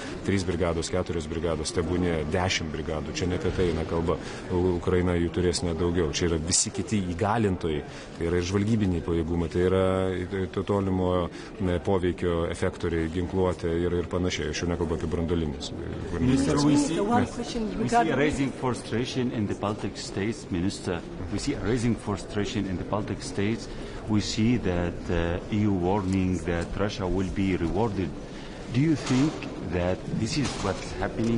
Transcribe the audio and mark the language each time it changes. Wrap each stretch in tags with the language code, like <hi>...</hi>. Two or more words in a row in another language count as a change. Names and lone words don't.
<lt>3 brigados, 4 brigados, tebūnie 10 brigadų. Čia ne apie tai eina kalba. Ukraina jų turės nedaugiau. Čia yra visi kiti įgalintojai. Tai yra ir žvalgybiniai pajėgumai, tai yra tolimo poveikio efektoriai, ginkluotė ir panašiai. Aš jau nekalbu apie branduolinius.</lt> <en>Minister, we see raising frustration in the Baltic states, Minister. We see a rising frustration in the Baltic states. We see that EU warning that Russia will be rewarded. Do you think that this is what's happening?</en>